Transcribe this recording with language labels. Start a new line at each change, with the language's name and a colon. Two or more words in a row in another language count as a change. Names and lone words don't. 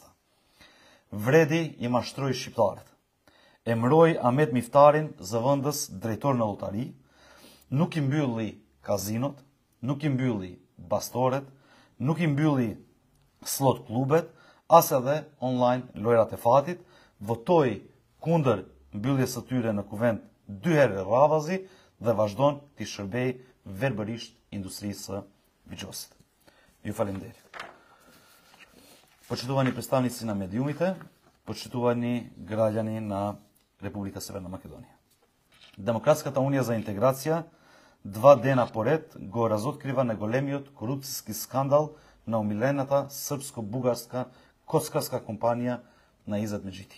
Albanian: Vredi i mashtroi shqiptarët. Emëroi Ahmet Miftarin zëvendës drejtor në llotari, nuk i mbylli kazinot, nuk i mbylli bastoret, nuk i mbylli slot klubet, as edhe online lojrat e fatit, votoi kundër mbylljes së tyre në kuvent 2 herë rradhazi dhe vazhdon të shërbej verbërisht industrisë së Bixhozit. Ju faleminderit.
Macedonian: Почитувани представници на медиумите, почитувани граѓани на Република Северна Македонија. Демократската унија за интеграција 2 дена поред го разоткрива најголемиот корупцијски скандал на омилената српско-бугарска коцкарска компанија на Изет Мexhiti.